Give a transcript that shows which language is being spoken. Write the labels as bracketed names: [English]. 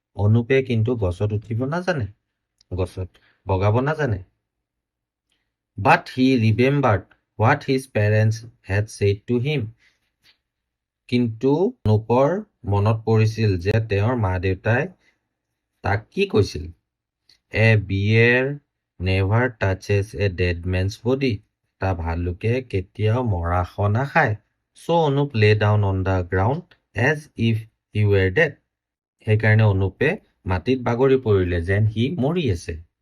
[Assamese] অনুপে কিন্তু গছত উঠিব নাজানে, গছত বগাব নাজানে। [English] But he remembered what his parents had said to him. [Assamese] কিন্তু অনুপৰ মনত পৰিছিল যে তেওঁৰ মা দেউতাই তাক কি কৈছিল? [English] A bear never touches a dead man's body. [Assamese] এটা ভালুকে কেতিয়াও মৰা শ নাখায়। [English] So Anup lay down on the ground as if he were dead. [Assamese] সেইকাৰণে অনুপে মাটিত বাগৰি পৰিলে যেন সি মৰি আছে।